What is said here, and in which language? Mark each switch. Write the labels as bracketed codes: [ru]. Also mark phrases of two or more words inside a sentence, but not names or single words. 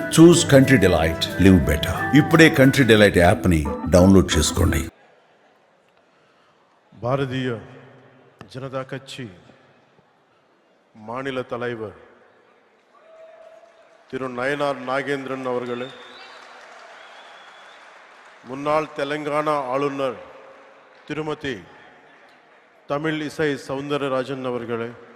[en] Choose Country Delight, live better. [te] ఇప్పుడే కంట్రీ డిలైట్ యాప్ని డౌన్లోడ్ చేసుకోండి. [ta] பாரதிய ஜனதா கட்சி மாநில தலைவர் திரு நயனார் நாகேந்திரன் அவர்களே, முன்னாள் தெலங்கானா ஆளுநர் திருமதி தமிழ் இசை சவுந்தரராஜன் அவர்களே,